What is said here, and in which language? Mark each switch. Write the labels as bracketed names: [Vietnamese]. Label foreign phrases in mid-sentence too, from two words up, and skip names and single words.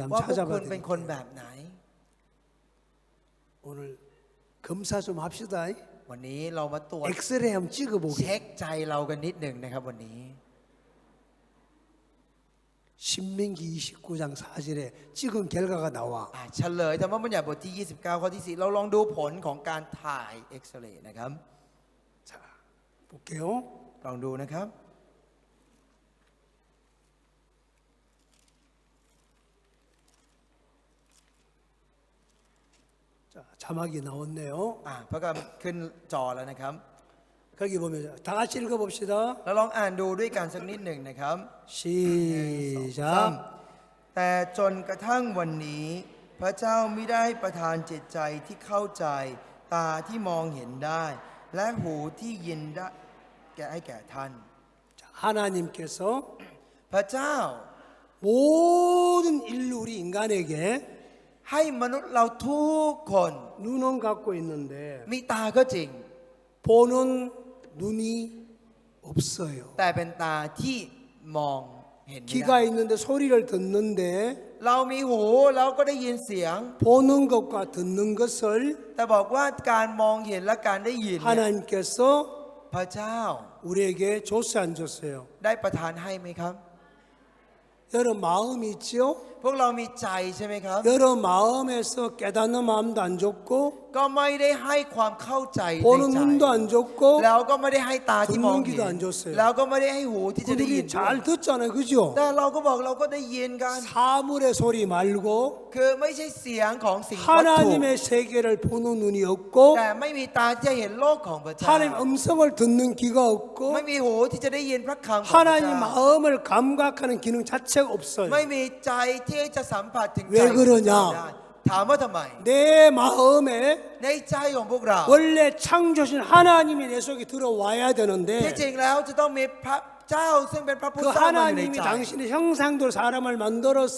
[Thai] ว่า [Korean] 한번 [Thai] พวก [Korean] 찾아봐 [Thai] คุณเป็นคนแบ [Korean] 드릴게요. [Thai] บไหน [Korean] 오늘 검사 좀 합시다. [Thai] วันนี้เรามาตรวจ [Korean] 엑스레이 한번 [Thai] เช็ [Korean] 찍어보게. [Thai] คใจเรากันนิดหนึ่งนะครับวันนี้ [Korean] 신명기 29장 4절에 찍은 결과가 나와. [Thai] เฉลยธรรมบัญญัติบทที่ 29 ข้อที่ 4 เราลองดูผลของการถ่ายเอ็กซเรย์นะครับ [Korean] 자, 볼게요. [Thai] ลองดูนะครับ [Korean] 자, 자막이 나왔네요. [Thai] พระคัมภีร์ขึ้นจอแล้วนะครับ [Korean] 거기 보면 다 같이 읽어봅시다. [Thai] เราลองอ่านดูด้วยกันสักนิดหนึ่งนะครับ [Korean] 시작. [Thai] แต่จนกระทั่งวันนี้ พระเจ้าไม่ได้ประทานจิตใจที่เข้าใจ ตาที่มองเห็นได้ และหูที่ยินได้ให้แก่ท่าน [Korean] 자, 하나님께서 [Thai] พระเจ้า [Korean] 모든 인류 우리 인간에게 [Thai] ให้มนุษย์เราทุกคน [Korean] 눈은 갖고 있는데 [Thai] มีตาก็จริง [Korean] 보는 눈이 없어요. [Thai] แต่เป็นตาที่มองเห็นไม่ [Korean] 귀가 [Thai] ได้ [Korean] 있는데 소리를 듣는데 [Thai] เรามีหูเราก็ได้ยินเสียง [Korean] 보는 것과 듣는 것을 [Thai] แต่บอกว่าการมองเห็นและการได้ยินเนี่ย [Korean] 하나님께서 [Thai] พระเจ้า [Korean] 우리에게 줬어요, 안 줬어요? [Thai] ได้ประทานให้ไหมครับ [Korean] 여러분 마음이 있지요? [Thai] พวกเรามีใจใช่ไหมครับ [Korean] 여러 마음에서 깨닫는 마음도 안 줬고 [Thai] ก็ไม่ได้ให้ความเข้าใจใน [Korean] 보는 [Thai] ใจ [Korean] 눈도 안 줬고 [Thai] แล้วก็ไม่ได้ให้ตาที่มอง [Korean] 듣는 귀도 [Thai] เห็น [Korean] 안 줬어요. [Thai] แล้วก็ไม่ได้ให้หูที่จะได้ยิน [Korean] 그들이 [Thai] ด้วย [Korean] 잘 듣잖아요, 그죠? [Thai] แต่เราก็บอกเราก็ได้ยินกัน [Korean] 사물의 소리 말고 [Thai] คือไม่ใช่เสียงของสิ่งวัตถุ [Korean] 하나님의 세계를 보는 눈이 없고 [Thai] แต่ไม่มีตาที่จะเห็นโลกของพระเจ้า [Korean] 하나님 음성을 듣는 귀가 없고 [Thai] ไม่มีหูที่จะได้ยินพระคำของพระ [Korean] 하나님 [Thai] เจ้า [Korean] 마음을 감각하는 기능 자체가 없어요. [Thai] ไม่มีใจที่จะสัมผัสถึงใจ เวกรญา ได้ถามว่าทำไม [Korean] 내 마음에 [Thai] ในใจของพวกเรา [Korean] 원래 창조신 하나님이 내 속에 들어와야 [Thai] ที่ [Korean] 되는데 [Thai] จริงแล้วจะต้องมีพระเจ้าซึ่งเป็นพระผู้ [Korean] 그 [Thai] สร้างมาอยู่ใน [Korean] 하나님이 [Thai] ใจ [Korean] 당신의 형상대로 사람을 만들어서